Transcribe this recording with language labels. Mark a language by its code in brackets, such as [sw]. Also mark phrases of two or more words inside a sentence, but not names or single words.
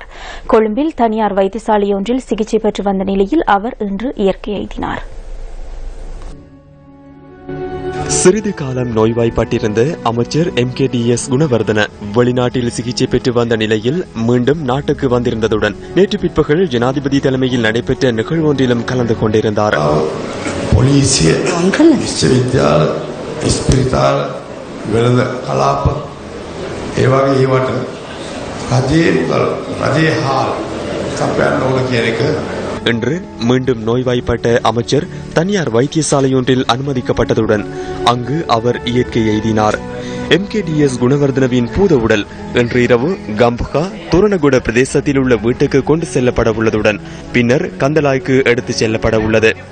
[ta] கொழும்பில் தனியார் வைத்தியசாலையொன்றில் சிகிச்சை பெற்று வந்த நிலையில் அவர் இன்று இயற்கை எய்தினார். சிறிது காலம் நோய்வாய்ப்பட்டிருந்த அமைச்சர் MKDS குணவர்தன வெளிநாட்டில் சிகிச்சை பெற்று வந்த நிலையில் மீண்டும் நாட்டுக்கு வந்திருந்ததுடன் நேற்று பிற்பகல் ஜனாதிபதி தலைமையில் நடைபெற்ற நிகழ்வொன்றிலும் கலந்து கொண்டிருந்தார். [si] ඉස්පිරිතාල වෙළඳ කලාප ඒ වගේ ඒවට රජයේ හාල් සපයන්න ඕන කියන එක. [ta] இன்று மீண்டும் நோய்வாய்ப்பட்ட அமைச்சர் தனியார் வைத்தியசாலையொன்றில் அனுமதிக்கப்பட்டதுடன் அங்கு அவர் இயற்கை எய்தினார். MKDS குணவர்தனவின் பூத உடல் இன்று இரவு கம்பகா துரணகுட பிரதேசத்தில் உள்ள வீட்டுக்கு கொண்டு செல்லப்பட உள்ளதுடன் பின்னர் கந்தலாய்க்கு எடுத்துச் செல்லப்பட உள்ளது.